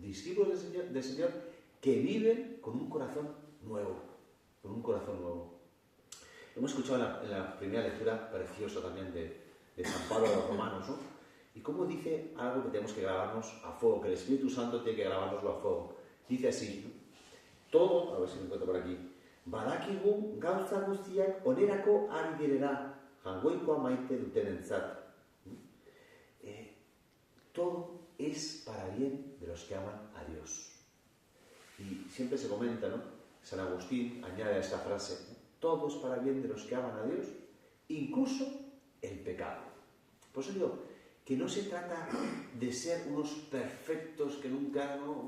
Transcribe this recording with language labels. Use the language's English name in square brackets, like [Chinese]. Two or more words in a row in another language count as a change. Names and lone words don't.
[Spanish] Discípulos del Señor que viven con un corazón nuevo, con un corazón nuevo. Hemos escuchado en la primera lectura, precioso también, de San Pablo a los Romanos, ¿no? Y cómo dice algo que tenemos que grabarnos a fuego, que el Espíritu Santo tiene que grabárnoslo a fuego. Dice así, ¿no? Todo, a ver si me encuentro por aquí, [Basque] badakigu gauza guztiak onerako ari direla, jangoikoa maite dutenentzat. [Spanish] Todo es para bien de los que aman a Dios. Y siempre se comenta, ¿no? San Agustín añade a esta frase, ¿no? Todo es para bien de los que aman a Dios, incluso el pecado. Por eso digo que no se trata de ser unos perfectos que nunca, ¿no?